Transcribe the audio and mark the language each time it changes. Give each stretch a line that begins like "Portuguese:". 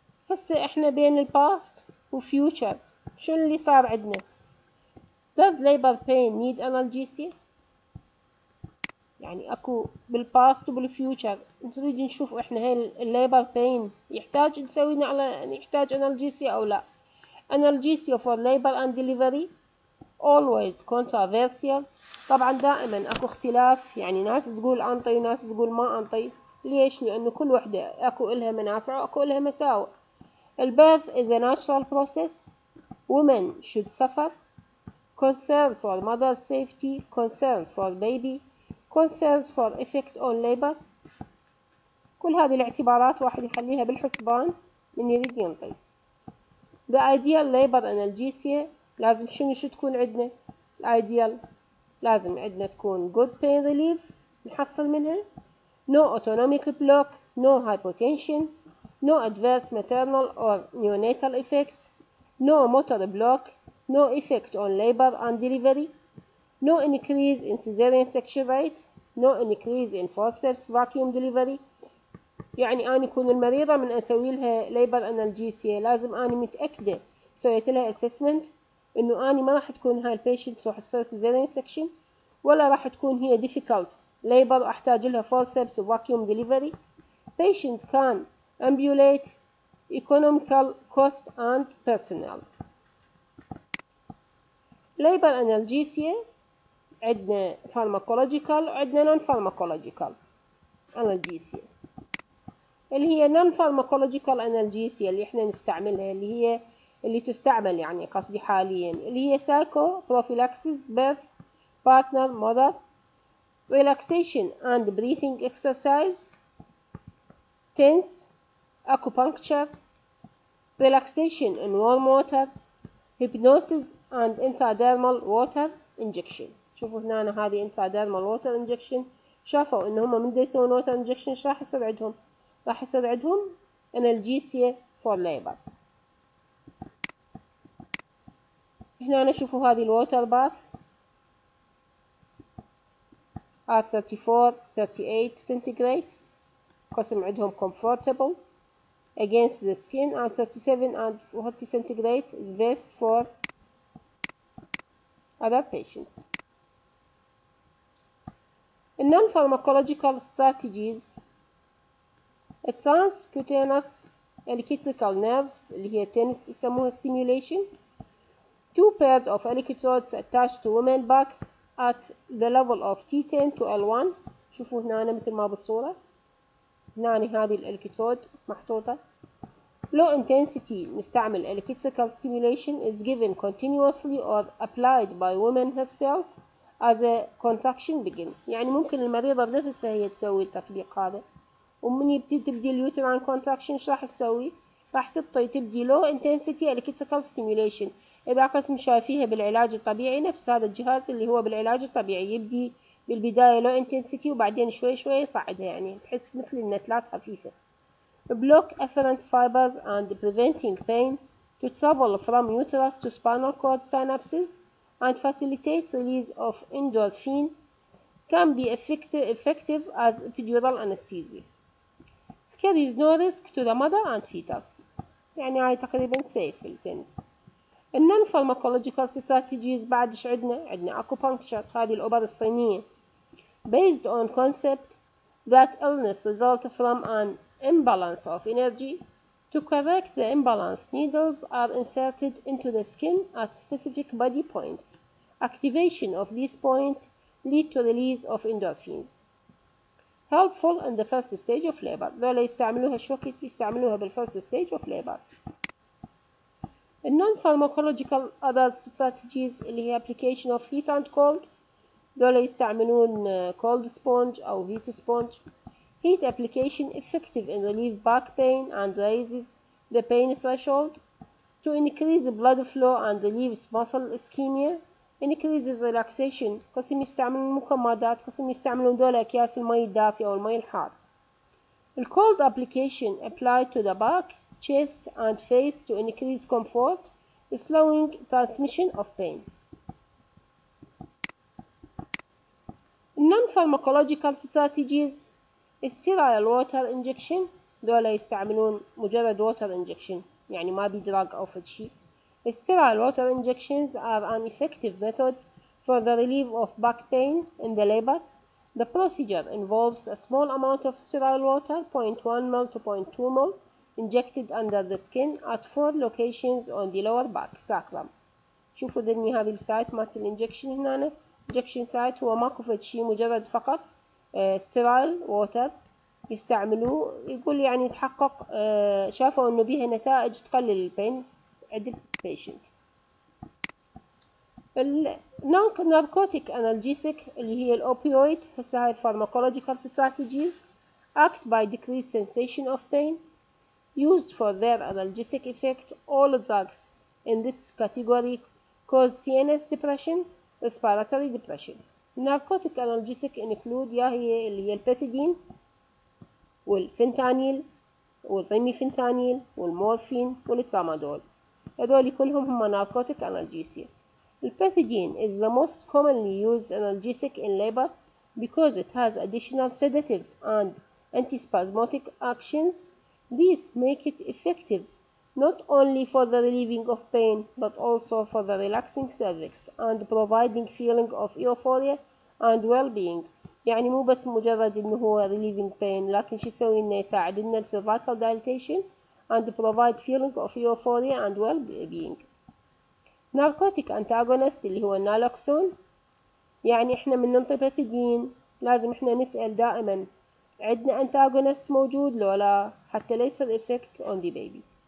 Arabic: هسه احنا بين الباست وفيوتشر شو اللي صار عندنا؟
English: Does labor pain need analgesia؟
Arabic: يعني اكو بالباست وبالفيوتشر نريد نشوف احنا هاي الليبر بين يحتاج نسوينا على يحتاج analgesia او لا.
English: analgesia for labor and delivery always controversial.
Arabic: طبعا دائما اكو اختلاف، يعني ناس تقول انطي وناس تقول ما انطي. ليش؟ لانه كل وحدة اكو الها منافع واكو الها مساوئ.
English: البirth is a natural process. Women should suffer. Concern for mother's safety, concern for baby, concerns for effect on labor.
Arabic: كل هذه الاعتبارات واحد يخليها بالحسبان من يريد ينطي.
English: The ideal labor analgesia
Arabic: لازم شو تكون عندنا؟ الايديال لازم عندنا تكون
English: good pain relief نحصل منها، no autonomic block, no hypotension, no adverse maternal or neonatal effects, no motor block, no effect on labor and delivery, no increase in cesarean section rate, no increase in forceps vacuum delivery.
Arabic: يعني أنا أكون المريضة من أسوي لها labor analgesia لازم أنا متأكدة سويت لها assessment إنه أنا ما راح تكون هاي البيشنت راح تصير cesarean section ولا راح تكون هي difficult labor أحتاج لها forceps vacuum delivery.
English: Patient can ambulate, economical cost and personnel. labor analgesia عندنا pharmacological وعندنا non pharmacological analgesia. اللي هي non pharmacological analgesia
Arabic: اللي احنا نستعملها اللي تستعمل يعني قصدي حاليا اللي هي
English: psycho prophylaxis, birth, partner, mother, relaxation and breathing exercise, tense, acupuncture, relaxation in warm water, hypnosis and intradermal water injection.
Arabic: شوفوا هنا هذه intradermal water injection شافوا ان هم من دا يسوون water injection ايش راح يصير عندهم؟ راح يصير عندهم analgesia for labor. هنا شوفوا هذه الووتر باث
English: at 34 38 centigrade قسم عندهم comfortable against the skin, and 37 and 40 centigrade is best for other patients. non-pharmacological strategies transcutaneous electrical nerve اللي هي TENS يسموها stimulation. Two pairs of electrodes attached to women back at the level of T10 to L1.
Arabic: شوفوا هنا مثل ما بالصورة، هنا هذه الالكترود محطوطة.
English: Low intensity نستعمل electrical stimulation is given continuously or applied by women herself as a contraction begin.
Arabic: يعني ممكن المريضة بنفسها هي تسوي التطبيق هذا. ومن تبدي اليوتراين contraction ايش راح تسوي؟ راح تبدي low intensity electrical stimulation. إذا قسم شايفيها بالعلاج الطبيعي نفس هذا الجهاز اللي هو بالعلاج الطبيعي، يبدي بالبداية low intensity وبعدين شوي شوي يصعدها، يعني تحس مثل النتلات خفيفة.
English: Block afferent fibers and preventing pain to travel from uterus to spinal cord synapses and facilitate release of endorphin can be effective as epidural anesthesia. Carries no risk to the mother and fetus.
Arabic: يعني هاي تقريبا safe التنس.
English: non pharmacological strategies بعد ايش عندنا acupuncture،
Arabic: هذه الأبر الصينية
English: based on concept that illness result from an imbalance of energy. To correct the imbalance, needles are inserted into the skin at specific body points. Activation of these points lead to release of endorphins. Helpful in the first stage of labor.
Arabic: ذولا يستعملوها شوكت، يستعملوها بالفirst stage of labor.
English: non-pharmacological other strategies اللي هي application of heat and cold.
Arabic: ذولا يستعملون cold sponge أو heat sponge.
English: Heat application effective in relieve back pain and raises the pain threshold. To increase blood flow and relieves muscle ischemia. Increases relaxation.
Arabic: قسم يستعملون مكمدات، قسم يستعملون دول أكياس المي الدافئة أو المي الحار.
English: cold application applied to the back, chest and face to increase comfort, slowing transmission of pain. non-pharmacological strategies sterile water injection.
Arabic: دول يستعملون مجرد water injection، يعني ما بيدراج أو فد شي.
English: Sterile water injections are an effective method for the relief of back pain in the labor. The procedure involves a small amount of sterile water, 0.1 ml to 0.2 ml, injected under the skin at 4 locations on the lower back sacrum.
Arabic: شوفوا ذني هذه السايت مالت الانجكشن هنا، injection site هو ماكو فد شي، مجرد فقط sterile water يستعملوه. يقول يعني تحقق شافوا انه بيها نتائج تقلل البين عند البيشنت.
English: الناركوتيك analgesic
Arabic: اللي هي الأوبيويد، هسه هاي
English: pharmacological strategies act by decreased sensation of pain used for their analgesic effect. All drugs in this category cause CNS depression, respiratory depression. Narcotic analgesic include
Arabic: يا هي اللي هي البيثيدين والفنتانيل والريميفنتانيل والمورفين والترامادول، هذول كلهم هم narcotic analgesia.
English: البيثيدين is the most commonly used analgesic in labor because it has additional sedative and antispasmodic actions. These make it effective not only for the relieving of pain but also for the relaxing cervix and providing feeling of euphoria and well-being.
Arabic: يعني مو بس مجرد انه هو relieving pain، لكن شو يسوي انه يساعد لنا
English: cervical dilatation and provide feeling of euphoria and well-being.
Arabic: narcotic antagonist اللي هو النالوكسون، يعني احنا من ننطي بيثيدين لازم احنا نسأل دائما عندنا antagonist موجود لو لا، حتى ليس الإفكت on the baby.